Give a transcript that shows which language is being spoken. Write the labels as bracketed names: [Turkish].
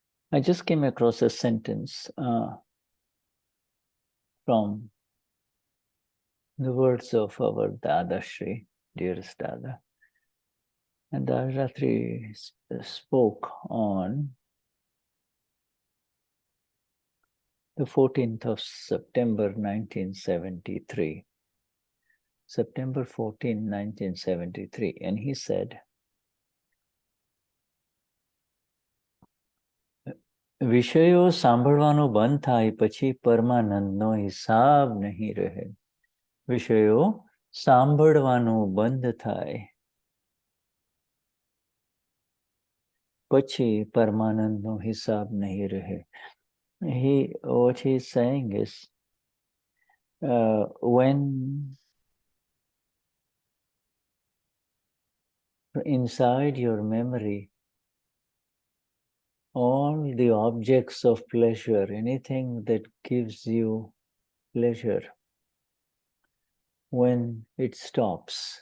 [English] I just came across a sentence from the words of our Dadashri, dearest Dada. And Dadashri spoke on the 14th of September, 1973. September 14, 1973. And he said, [Gujarati] વિષયો સાંભળવાનો બંધ થાય પછી પરમાનંદનો હિસાબ નહીં રહે. વિષયો સાંભળવાનું બંધ થાય પછી પરમાનંદનો હિસાબ નહીં રહે. [English] What he's saying is, when inside your memory, all the objects of pleasure, anything that gives you pleasure, when it stops,